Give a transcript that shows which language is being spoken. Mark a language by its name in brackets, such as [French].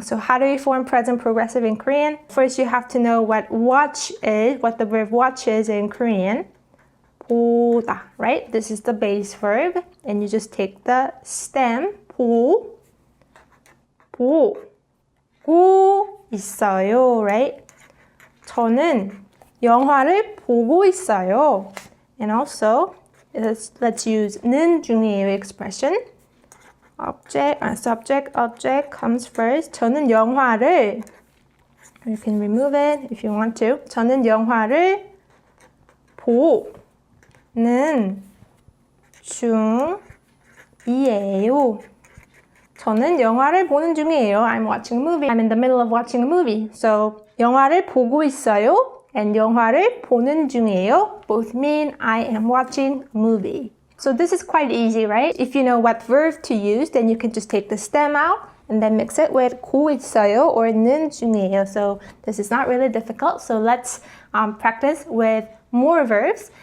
[English] So how do we form present progressive in Korean? First, you have to know what watch is, what the verb watch is in Korean. 보다, right? This is the base verb. And you just take the stem, [Korean] 보고 있어요, [English] right? [Korean] 저는 영화를 보고 있어요. [English] And also, let's use 는 중이에요 expression. Subject, object comes first. [Korean] 저는 영화를, [English] you can remove it if you want to. [Korean] 저는 영화를 보는 중이에요. 저는 영화를 보는 중이에요. [English] I'm watching a movie. I'm in the middle of watching a movie. So [Korean] 영화를 보고 있어요. [English] And [Korean] 영화를 보는 중이에요 [English] both mean I am watching a movie. So this is quite easy, right? If you know what verb to use, then you can just take the stem out and then mix it with 고 있어요 or 는 중이에요. So this is not really difficult. So let's practice with more verbs.